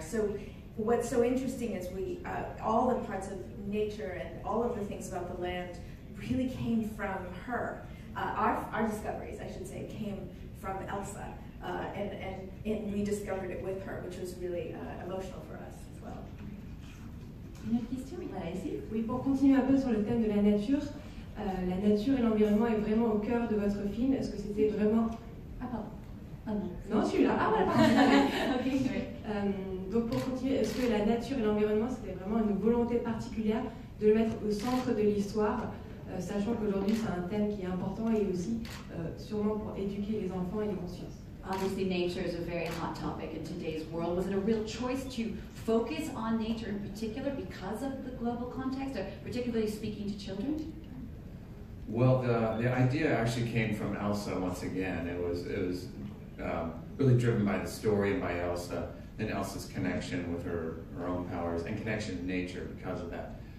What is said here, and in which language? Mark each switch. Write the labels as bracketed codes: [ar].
[en] So what's so interesting is all the parts of nature and all of the things about the land really came from her. Our discoveries, I should say, came from Elsa, and we discovered it with her, which was really emotional for us as well. [fr] Une autre question? Voilà, ici. Oui, pour continuer un peu sur le thème de la nature et l'environnement est vraiment au cœur de votre film. Est-ce que c'était vraiment... Ah pardon. Ah non. Non, celui-là. Ah voilà, pardon. [en] Okay. [fr] Donc pour continuer, est-ce que la nature et l'environnement, c'était vraiment une volonté particulière de le mettre au centre de l'histoire, sachant qu'aujourd'hui c'est un thème qui est important et aussi sûrement pour éduquer les enfants et les consciences. [en] Obviously, nature is a very hot topic in today's world. Was it a real choice to focus on nature in particular because of the global context, or particularly speaking to children? Well, the idea actually came from Elsa once again. It was really driven by the story and by Elsa, and Elsa's connection with her own powers and connection to nature because of that.